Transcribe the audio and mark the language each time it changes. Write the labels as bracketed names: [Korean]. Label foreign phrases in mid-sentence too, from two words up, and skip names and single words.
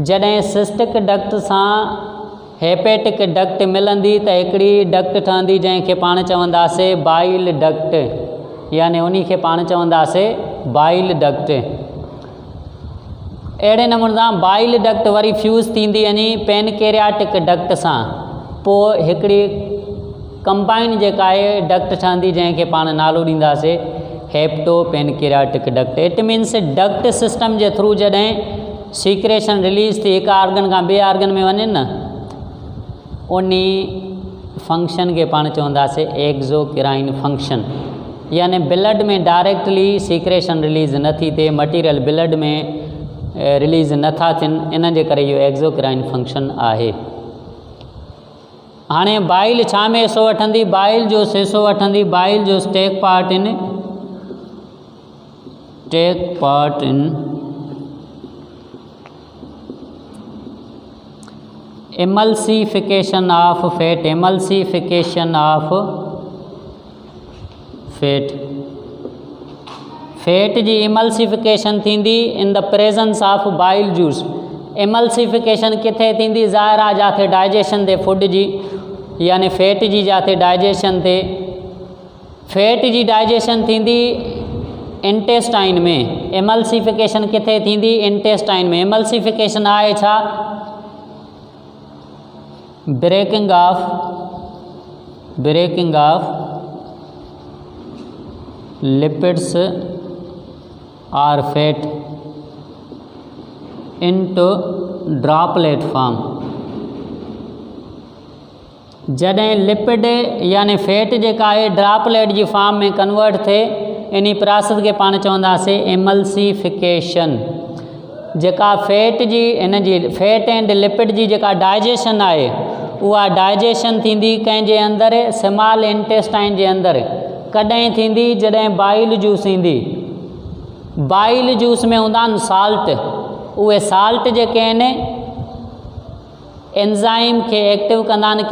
[Sindhi] जॾहिं सिस्टिक डक्ट सां हेपेटिक डक्ट मिलंदी त हिकिड़ी डक्ट ठहंदी जंहिंखे पाण चवंदासीं [English] bile duct, [Sindhi] यानी उन खे पाण चवंदासीं [English] bile duct. [Sindhi] अहिड़े नमूने सां [English] bile duct [Sindhi] वरी फ्यूज़ थींदी यानी पेनकेरियाटिक डक्ट सां, पोइ हिकिड़ी कंबाइंड जेका आहे डक्ट ठहंदी जंहिंखे पाण नालो ॾींदासीं [English] hepato pancreatic duct. it means duct system [Sindhi] जे थ्रू जॾहिं [English] secretion release [Sindhi] थी हिकु आर्गन खां ॿिए आर्गन में वञे न, उन फंक्शन खे पाण चवंदासीं [English] exocrine function. [Sindhi] यानी ब्लड में [English] directly secretion release [Sindhi] न थी थिए, मटीरियल ब्लड में रिलीज़ नथा थियनि, इन जे करे इहो [English] exocrine function [Sindhi] आहे। हाणे बाइल छा में हिसो वठंदी, बाइल जो हिसो वठंदी, बाइल जो [English] take part in emulsification of fat, emulsification of fat। फैट जी emulsification थींदी in the presence of bile juice. [Sindhi] emulsification किथे थींदी, ज़ाहिर आहे जिथे डाइजेशन थिए फूड जी, यानी फैट जी जिथे डाइजेशन थिए। फैट जी डाइजेशन थींदी इंटेस्टाइन में। emulsification किथे थींदी, इंटेस्टाइन में। emulsification आहे छा, [English] breaking of lipids और fat into droplet form। [Sindhi] जॾहिं लिपिड यानी फैट जेका आहे ड्रॉपलेट जी फॉर्म में कन्वर्ट थिए, इन प्रोसेस खे पाण चवंदासीं emulsification। जेका फैट जी इन जी [English] fat and lipid [Sindhi] जी जेका डाइजेशन आहे, उहा डाइजेशन थींदी कंहिंजे अंदरि, [English] small intestine [Sindhi] जे अंदरि। कॾहिं थींदी, जॾहिं [English] bile juice [Sindhi] ईंदी। [English] bile juice [Sindhi] में हूंदा आहिनि साल्ट। उहे साल्ट जेके आहिनि एंज़ाइम खे एक्टिव कंदा आहिनि।